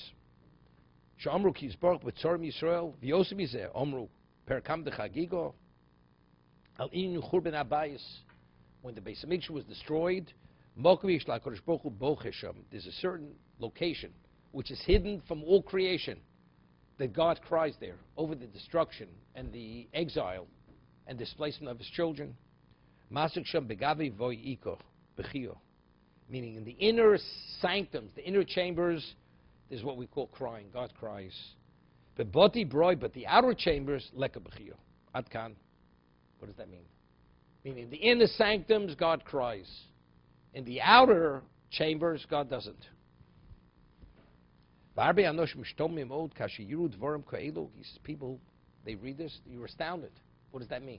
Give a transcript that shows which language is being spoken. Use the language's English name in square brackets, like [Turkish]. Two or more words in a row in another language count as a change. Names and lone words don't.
[English] When the Beis Hamikdash was destroyed, there's a certain location which is hidden from all creation that God cries there over the destruction and the exile and displacement of his children. Meaning in the inner sanctums, the inner chambers, there's what we call crying. God cries. But the outer chambers, [Aramaic] leka b'chio. Adkan. [English] What does that mean? Meaning in the inner sanctums, God cries. In the outer chambers, God doesn't. He says, people, they read this, you're astounded. What does that mean?